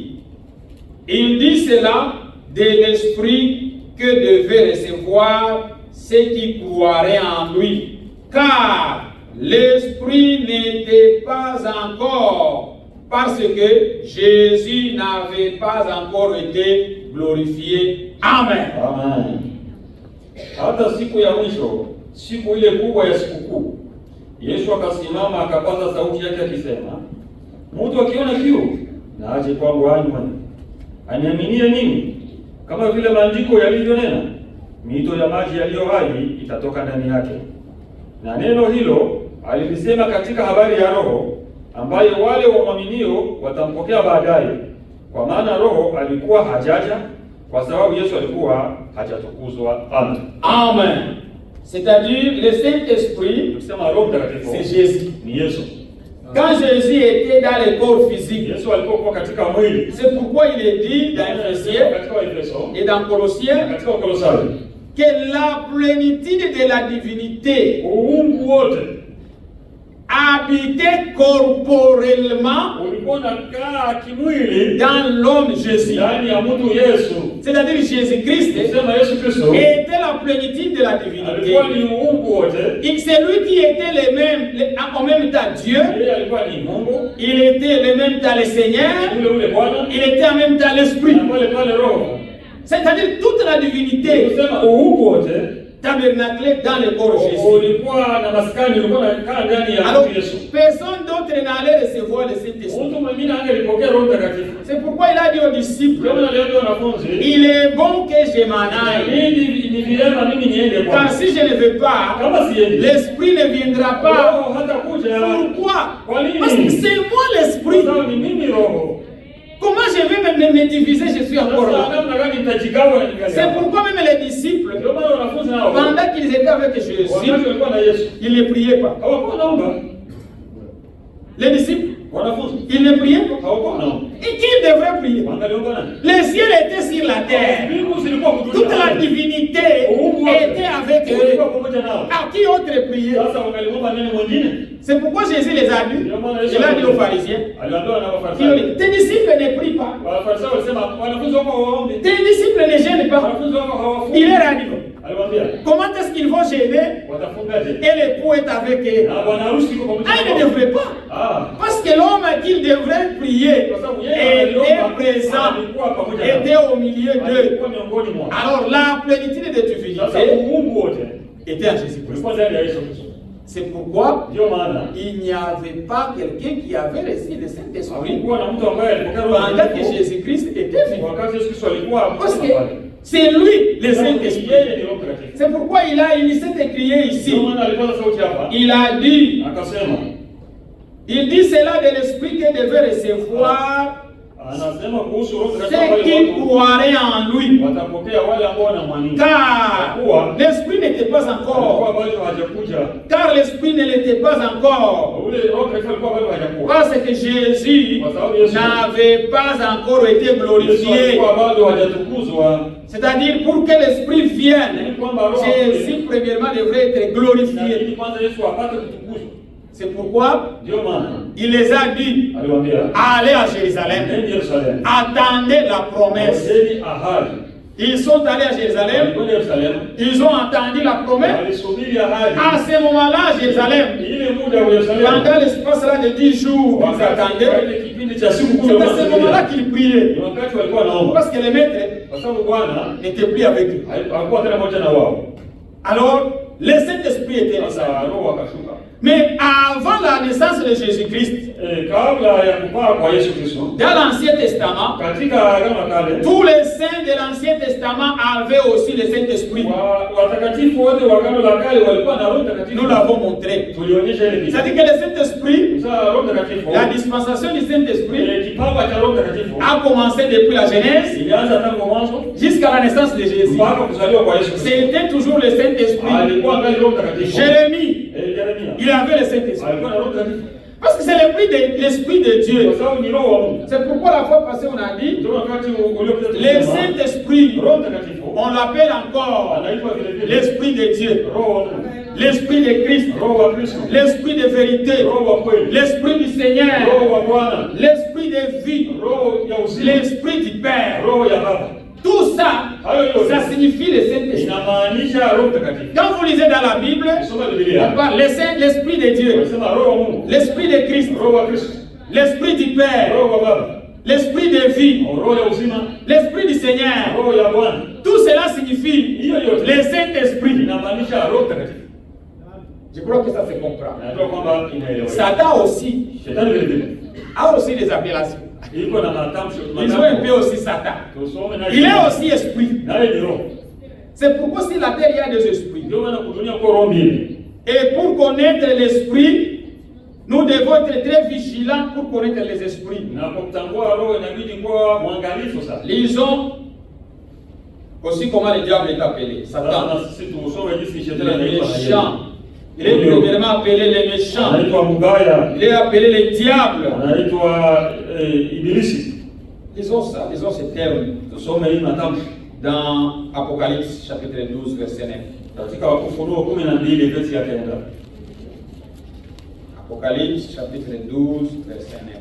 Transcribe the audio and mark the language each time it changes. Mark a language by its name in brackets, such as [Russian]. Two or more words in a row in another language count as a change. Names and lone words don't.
[French] Il dit cela de l'Esprit que devaient recevoir ceux qui croiraient en lui. Car l'Esprit n'était pas encore, parce que Jésus n'avait pas encore été glorifié. Amen. Amen. [Swahili] Hata siku ya mwisho, siku ile kubwa ya sikukuu, Yesu akasimama akapaza sauti yake akisema, mtu akiona kiu na aje kwangu anywe. Aniaminie mimi, kama vile maandiko yalivyonena, mito ya maji yaliyo hai itatoka ndani yake. Na neno hilo alilisema katika habari ya Roho, ambaye wale wamwaminio watampokea baadaye, kwa maana Roho alikuwa hajaja kwa sababu Yesu alikuwa hajatukuzwa. Amen. Amen. [French] C'est-à-dire le Saint-Esprit, [Swahili] Tukisema Roho Mtakatifu [French] c'est Jésus. [Swahili] ni Yesu. [French] Quand Jésus était dans le corps physique, [Swahili] Yesu alipokuwa katika mwili. [French] c'est pourquoi il est dit dans Ephésiens [Swahili] Katika Efeso [French] et dans Colossiens [Swahili] katika Kolosai, [French] que la plénitude de la divinité [Swahili] uungu wote [French] habitait corporellement [Swahili] ulikuwa unakaa kimwili [French] dans l'homme Jésus. [Swahili] ndani ya mtu Yesu. [French] C'est-à-dire Jésus-Christ [Swahili] Sema Yesu Kristo [French] était la plénitude de la divinité. [Swahili] alikuwa ni uungu wote. [French] Et c'est lui qui était en même temps Dieu, [Swahili] Yeye alikuwa ni Mungu, [French] il était en même temps le Seigneur, [Swahili] ule Bwana, [French] il était en même temps l'Esprit. [Swahili] na pale Roho. [French] C'est-à-dire toute la divinité [Swahili] Sema uungu wote [French] tabernaclée dans le corps Jésus. [Swahili] ulikuwa na maskani, ulikuwa unakaa ndani ya [French] Alors, [Swahili] mtu Yesu. [French] personne d'autre n'allait recevoir le Saint-Esprit. [Swahili] Mtu mwingine angelipokea Roho Mtakatifu. [French] C'est pourquoi il a dit aux disciples, [Swahili] Kama aliambia wanafunzi, [French] il est bon que je m'en aille. [Swahili] ni vilema mimi niende [French] Car [Swahili] kwa. [French] si je ne veux pas, [Swahili] Kama siendi, [French] l'Esprit ne viendra pas. [Swahili] Roho hatakuja. [French] Pourquoi? [Swahili] Kwa nini? [French] Parce que c'est moi l'Esprit. [Swahili] Kwa sababu ni mimi Roho. [French] Comment je vais me diviser? Je suis encore [Swahili] Sasa [French] là. [Swahili] namna gani nitajigawa na ningali [French] C'est [Swahili] hapa? [French] pourquoi même les disciples, [Swahili] Ndio maana wanafunzi nao [French] pendant qu'ils étaient avec Jésus, [Swahili] wakati walikuwa na Yesu [French] ils ne priaient pas. [Swahili] hawakuwa naomba. [French] Les disciples, [Swahili] Wanafunzi [French] ils ne priaient pas. [Swahili] hawakuwa naomba. [French] Et qui devrait prier? [Swahili] Wangaliomba nani? [French] Le ciel était sur la terre. [Swahili] Mbingu zilikuwa kudunia. [French] Toute la divinité était avec eux. [Swahili] Walikuwa pamoja nao. [French] À qui autre prier? [Swahili] Sasa wangaliomba nani mwingine? [French] C'est pourquoi Jésus les a dit. Il a dit aux pharisiens, [Swahili] Aliambiwa na [French] qui ont [Swahili] Wafarisayo. [French] dit, tes disciples ne prient pas. [Swahili] Wafarisayo walisema wanafunzi wako hawaombi. [French] Tes disciples ne gênent pas. [Swahili] Wanafunzi wako hawafungi. [French] Il leur a dit, [Swahili] Aliwaambia, [French] comment est-ce qu'ils vont gêner [Swahili] watafungaje? [French] et l'époux est avec eux? [Swahili] Na bwana harusi yuko pamoja [French] Ah, ils ne [Swahili] nao. [French] devraient pas. Ah. Parce que l'homme qu'il devrait prier [Swahili] Kwa sababu yeye [French] était [Swahili] aliomba, [French] présent, [Swahili] alikuwa pamoja nao. [French] était au milieu d'eux. [Swahili] Alikuwa miongoni mwao. [French] Alors la plénitude de [Swahili] Sasa [French] divinité [Swahili] uungu wote [French] était en Jésus-Christ. [Swahili] ulikuwa ndani ya Yesu Kristo. [French] C'est pourquoi [Swahili] Ndio maana [French] il n'y avait pas quelqu'un qui avait reçu le Saint-Esprit [Swahili] kulikuwa na mtu ambaye alipokea Roho [French] pendant que [Swahili] Mtakatifu [French] Jésus-Christ était vivant. [Swahili] wakati Yesu Kristo alikuwa [French] Parce que [Swahili] pale. [French] c'est lui le Saint-Esprit. [Swahili] Yeye ni Roho Mtakatifu. [French] C'est pourquoi il s'est écrié ici. [Swahili] Ndio maana alipaza sauti hapa. [French] Il a dit, [Swahili] Akasema, [French] il dit cela de l'Esprit que devait recevoir [Swahili] anasema kuhusu Roho [French] ceux [Swahili] Mtakatifu [French] qui [Swahili] wale watu [French] croiraient en lui. [Swahili] watapokea wale ambao wanamwamini. [French] Car [Swahili] Kwa kuwa [French] l'Esprit n'était pas [Swahili] alikuwa [French] encore. [Swahili] bado hajakuja. [French] Car l'Esprit ne l'était pas encore. [Swahili] Ule Roho Mtakatifu alikuwa bado hajakuwa. [French] Parce que Jésus n'avait pas encore été [Swahili] Yesu [French] glorifié. [Swahili] alikuwa bado hajatukuzwa. [French] C'est-à-dire pour que l'Esprit vienne, Jésus premièrement devrait être glorifié. [Swahili] Ili kwanza Yesu apate kutukuzwa. [French] C'est pourquoi [Swahili] Ndio maana [French] il les a dit, [Swahili] aliwaambia, [French] allez à Jérusalem, [Swahili] nendeni Yerusalemu. [French] attendez la promesse. [Swahili] Ngojeni ahadi. [French] Ils sont allés à Jérusalem, [Swahili] Walikwenda Yerusalemu. [French] ils ont entendu la promesse. [Swahili] Walisubiri ahadi. [French] À ce moment-là, à Jérusalem, [Swahili] Ile muda wa Yerusalemu. [French] pendant l'espace là de 10 jours, ils attendaient. [Swahili] kipindi cha siku [French] C'est à ce moment-là qu'il priait. [Swahili] Ni wakati walikuwa naomba. [French] Parce que le maître [Swahili] Kwa sababu Bwana [French] n'était plus avec eux. [Swahili] alikuwa tena pamoja na wao. [French] Alors, le Saint-Esprit était là. [Swahili] Sasa Roho akashuka. [French] Mais avant la naissance de Jésus-Christ, [Swahili] Kabla ya kupaa kwa Yesu Kristo, [French] dans l'Ancien Testament, [Swahili] katika Agano la Kale, [French] tous les saints de l'Ancien Testament avaient aussi le Saint-Esprit. [Swahili] watakatifu wote wa Agano la Kale walikuwa na Roho Mtakatifu. [French] Nous l'avons montré. [Swahili] Tulionyesha ile picha. [French] C'est-à-dire que le Saint-Esprit, [Swahili] Sasa Roho Mtakatifu, [French] la dispensation du Saint-Esprit [Swahili] kipawa cha Roho Mtakatifu [French] a commencé depuis la Genèse [Swahili] ilianza tangu mwanzo [French] jusqu'à la naissance de Jésus. [Swahili] mpaka kuzaliwa kwa Yesu Kristo. [French] C'était toujours le Saint-Esprit. [Swahili] Alikuwa ngali Roho Mtakatifu. [French] Jérémie, [Swahili] Yeremia [French] il avait le Saint-Esprit. [Swahili] alikuwa na Roho Mtakatifu. [French] Parce que c'est l'Esprit de Dieu. [Swahili] Kwa sababu ni Roho wa Mungu. [French] C'est pourquoi la fois passée on a dit, [Swahili] Ndio wakati uliopita [French] le Saint-Esprit, [Swahili] Roho Mtakatifu [French] on l'appelle encore [Swahili] anaitwa vile vile [French] l'Esprit de Dieu, [Swahili] Roho wa Mungu. [French] l'Esprit de Christ, [Swahili] Roho wa Kristo. [French] l'Esprit de vérité, [Swahili] Roho wa kweli. [French] l'Esprit du Seigneur, [Swahili] Roho wa Bwana. [French] l'Esprit de vie, [Swahili] Roho ya uzima. [French] l'Esprit du Père. [Swahili] Roho ya Baba. [French] Tout ça, [Swahili] Hayo yote [French] ça signifie le Saint-Esprit. [Swahili] inamaanisha Roho Mtakatifu. [French] Quand vous lisez dans la Bible, [Swahili] Soma [French] on [Swahili] Biblia. [French] parle l'Esprit de Dieu, [Swahili] Wanasema Roho wa Mungu. [French] l'Esprit de Christ, [Swahili] Roho wa Kristo. [French] l'Esprit du Père, [Swahili] Roho wa Baba. [French] l'Esprit de vie, [Swahili] Roho ya uzima. [French] l'Esprit du Seigneur. [Swahili] Roho ya Bwana. [French] Tout cela signifie [Swahili] Hiyo yote [French] le Saint-Esprit. [Swahili] inamaanisha Roho Mtakatifu. [French] Je crois que ça se comprend. [Swahili] Najua kwamba inaeleweka. [French] Satan aussi [Swahili] Shetani vile vile [French] a aussi des appellations. [Swahili] iko na matamshi. [French] Ils ont un peu aussi Satan. [Swahili] Tusome na [French] Il est aussi esprit. [Swahili] naye ni roho. [French] C'est pourquoi sur la terre il y a des esprits. [Swahili] Ndio maana kudunia kwa roho mbili. [French] Et pour connaître l'esprit, nous devons être très vigilants pour connaître les esprits. [Swahili] Na kumtambua roho inabidi kuwa mwangalifu sana. [French] Lisons aussi comment le diable est appelé. Satan. [Swahili] Sasa sisi tusome jinsi [French] Le [Swahili] shetani anaitwa na yeye. [French] méchant. Il est premièrement appelé le méchant. [Swahili] Anaitwa mbaya. [French] Il est appelé le diable. [Swahili] Anaitwa ibilisi. [French] Lisons ça, lisons ce terme [Swahili] Tusome hii matamshi [French] dans Apocalypse chapitre 12 verset 9. [Swahili] katika Ufunuo 12 verse ya 9. [French] Apocalypse chapitre 12 verset 9.